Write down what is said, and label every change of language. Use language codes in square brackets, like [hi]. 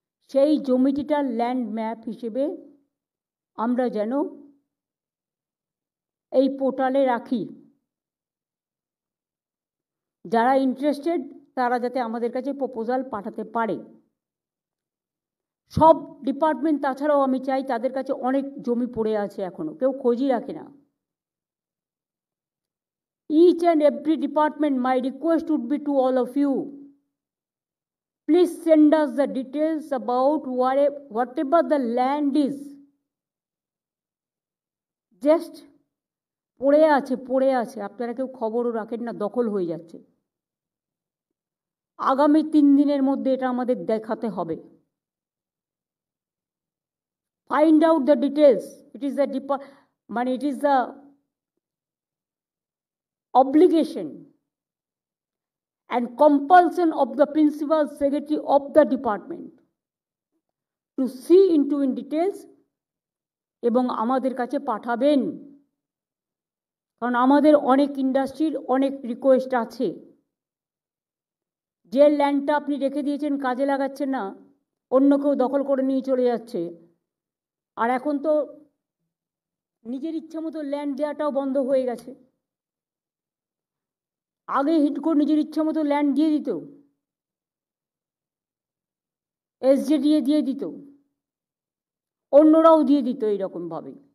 [bn] সেই জমিটিটা land map হিসেবে আমরা যেন এই পোর্টালে রাখি, যারা ইন্টারেস্টেড তারা যাতে আমাদের কাছে প্রপোজাল পাঠাতে পারে। সব ডিপার্টমেন্ট তাছাড়াও আমি চাই, তাদের কাছে অনেক জমি পড়ে আছে এখনো, কেউ খোঁজই রাখে না। [en] Each and every department, my request would be to all of you, please send us the details about whatever the land is. [bn] Just পড়ে আছে, আপনারা কেউ খবরও রাখেন না, দখল হয়ে যাচ্ছে। আগামী 3 দিনের মধ্যে এটা আমাদের দেখাতে হবে। [en] Find out the details. It is the obligation and compulsion of the principal secretary of the department to see into in details [bn] এবং আমাদের কাছে পাঠাবেন, কারণ আমাদের অনেক ইন্ডাস্ট্রির অনেক রিকোয়েস্ট আছে। যে ল্যান্ডটা আপনি রেখে দিয়েছেন, কাজে লাগাচ্ছেন না, অন্য কেউ দখল করে নিয়ে চলে যাচ্ছে। আর এখন তো নিজের ইচ্ছা মতো ল্যান্ড দেওয়াটাও বন্ধ হয়ে গেছে। আগে হিডকো নিজের ইচ্ছা মতো ল্যান্ড দিয়ে দিত, এসজেডিএ দিয়ে দিত, অন্যরাও দিয়ে দিত এইরকমভাবে।